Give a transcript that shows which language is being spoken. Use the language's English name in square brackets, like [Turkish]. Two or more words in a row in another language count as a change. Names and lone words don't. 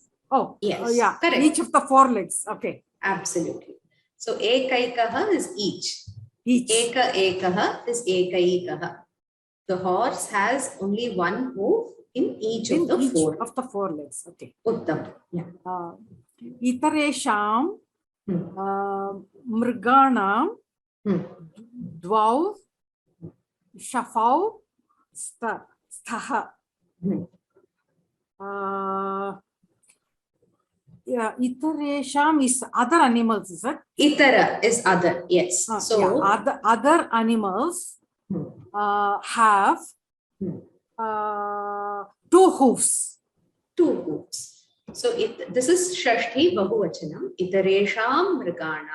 [English] Oh, yes, yeah, correct. Each of the 4 legs. Okay, absolutely. So ekaikaha is each. [Sanskrit] Eka ekaha is ekaikaha. [English] The horse has only one hoof in each of the 4 legs. Okay. Uttam. Yeah. [Sanskrit] Itaresham mriganam dvau shafau staha. [English] Yeah, Itaresham is other animals, is it? Itara is other, yes. So yeah, other animals have 2 hoofs. 2 hoofs. So this is [Sanskrit] Shashti Bahuvachanam. Itaresham Mriganam.